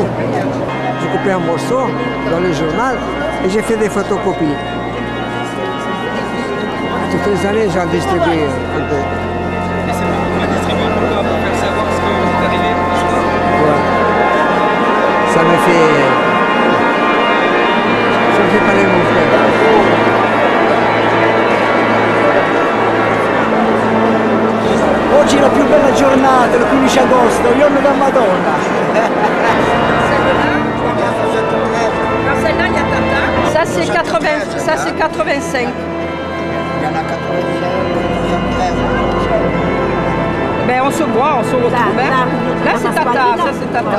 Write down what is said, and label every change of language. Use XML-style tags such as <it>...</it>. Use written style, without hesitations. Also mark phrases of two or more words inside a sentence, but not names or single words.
<fr>J'ai coupé un morceau dans le journal et j'ai fait des photocopies. Toutes les années, j'en distribue un peu. Et c'est vous qui le distribuez pourquoi? Pour faire savoir ce que vous êtes arrivé? Ouais. Ça me fait parler mon frère.</fr> <it>Oggi è la più bella giornata, il 15 agosto, giorno da Madonna.</it> <fr>Celle-là, il y a Tata. Ça c'est 80, ça c'est 85. Il y en a 85. Ben on se voit, on se retrouve. Hein. Là c'est Tata, ça c'est Tata.</fr>